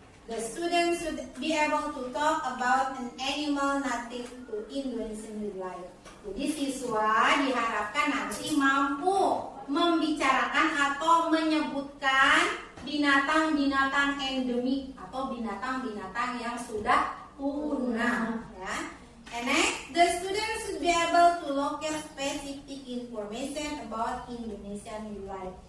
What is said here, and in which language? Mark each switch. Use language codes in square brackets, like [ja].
[en] The students should be able to talk about an animal native to Indonesian wildlife. [id] Jadi siswa diharapkan nanti mampu membicarakan atau menyebutkan binatang-binatang endemik atau binatang-binatang yang sudah punah ya. [en] And next, the students should be able to locate specific information about Indonesian wildlife.